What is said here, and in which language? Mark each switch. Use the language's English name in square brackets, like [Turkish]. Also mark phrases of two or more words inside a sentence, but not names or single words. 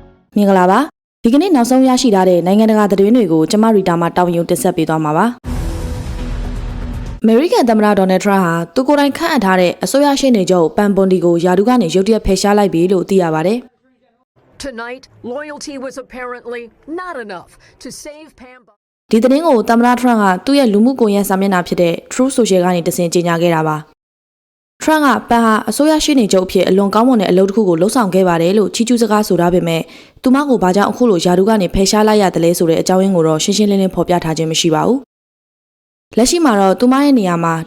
[Burmese] မင်္ဂလာပါဒီကနေ့နောက်ဆုံးရရှိထားတဲ့နိုင်ငံတကာသတင်းတွေကိုကျမရီတာမှတောင်းယူတင်ဆက်ပေးသွားမှာပါအမေရိကန်သမ္မတဒေါ်နယ်ထရန့်ဟာသူကိုယ်တိုင်ခန့်အပ်ထားတဲ့အစိုးရရှေ့နေချုပ်ပန်ပွန်ဒီကိုယာဒူကနေရုတ်တရက်ဖယ်ရှားလိုက်ပြီလို့သိရပါတယ် [English] Tonight, loyalty was apparently not enough to save Pam. [Burmese] ဒီသတင်းကိုသမ္မတထရန့်ကသူ့ရဲ့လူမှုကွန်ရက်စာမျက်နှာဖြစ်တဲ့ Truth Social ကနေတဆင့်ကြေညာခဲ့တာပါထရန့်ကပန်ဟာအစိုးရရှေ့နေချုပ်အဖြစ်အလွန်ကောင်းမွန်တဲ့အလုပ်တစ်ခုကိုလှုပ်ဆောင်ခဲ့ပါတယ်လို့ချီးကျူးစကားဆိုထားပေမဲ့ သူမကိုဘာကြောင့်အခုလိုယာဒူကနေဖယ်ရှားလိုက်ရတယ်လဲဆိုတဲ့အကြောင်းရင်းကိုတော့ရှင်းရှင်းလင်းလင်းဖော်ပြထားခြင်းမရှိပါဘူးလက်ရှိမှာတော့သူမရဲ့နေရာမှာ